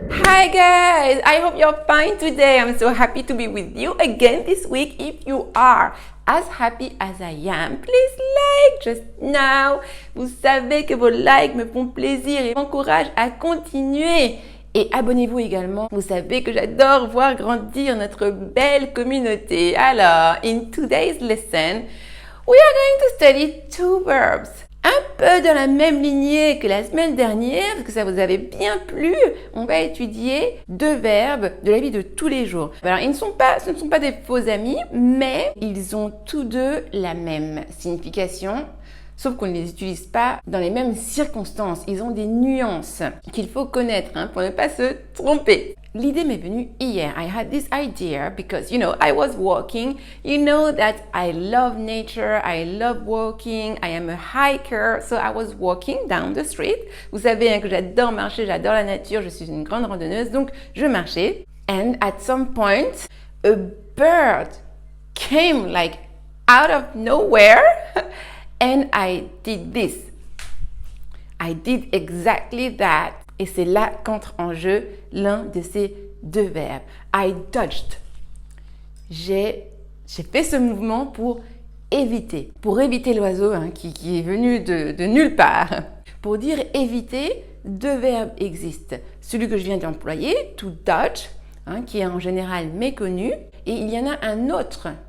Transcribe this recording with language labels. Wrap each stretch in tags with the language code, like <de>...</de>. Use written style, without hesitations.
<en>Hi guys, I hope you're fine today. I'm so happy to be with you again this week. If you are as happy as I am, please like just now.</en> <fr>Vous savez que vos likes me font plaisir et m'encouragent à continuer. Et abonnez-vous également. Vous savez que j'adore voir grandir notre belle communauté.</fr> <en>Alors, in today's lesson, we are going to study two verbs.</en> <fr>Un peu dans la même lignée que la semaine dernière, parce que ça vous avait bien plu, on va étudier deux verbes de la vie de tous les jours. Alors, ce ne sont pas des faux amis, mais ils ont tous deux la même signification, sauf qu'on ne les utilise pas dans les mêmes circonstances. Ils ont des nuances qu'il faut connaître pour ne pas se tromper. L'idée m'est venue hier.</fr> <en>I had this idea because, I was walking. You know that I love nature. I love walking. I am a hiker. So I was walking down the street.</en> <fr>Vous savez que j'adore marcher, j'adore la nature. Je suis une grande randonneuse, donc je marchais. And at some point, a bird came like out of nowhere and I did this. I did exactly that. Et c'est là qu'entre en jeu l'un de ces deux verbes.</fr> <en>I dodged.</en> <fr>J'ai fait ce mouvement pour éviter l'oiseau qui est venu de nulle part. Pour dire éviter, deux verbes existent. Celui que je viens d'employer, to dodge, qui est en général méconnu, et il y en a un autre.</fr>